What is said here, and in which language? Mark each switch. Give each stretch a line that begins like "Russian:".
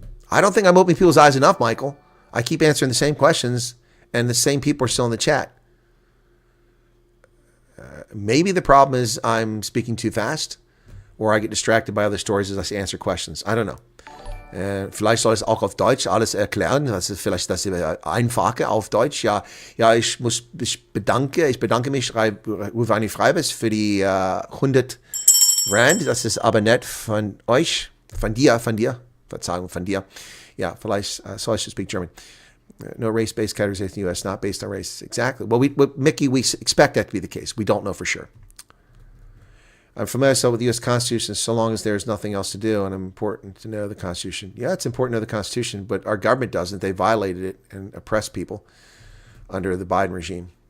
English: I don't think I'm opening people's eyes enough, Michael. I keep answering the same questions, and the same people are still in the chat. Maybe the problem is I'm speaking too fast, or I get distracted by other stories as I answer questions. I don't know.
German: Vielleicht soll es auch auf Deutsch alles erklären. Das ist vielleicht das Einfache auf Deutsch. Ja, ich bedanke mich, Rufani Freibes, für die 100 Rand. Das ist aber nett von euch, von dir. Verzeihung, von dir. Ja, vielleicht so
English: I should speak German. No race-based categorization in the U.S., not based on race. Exactly. Well, Mickey, we expect that to be the case. We don't know for sure. I'm familiar with the U.S. Constitution so long as there's nothing else to do, and it's important to know the Constitution. Yeah, it's important to know the Constitution, but our government doesn't. They violated it and oppressed people under the Biden regime.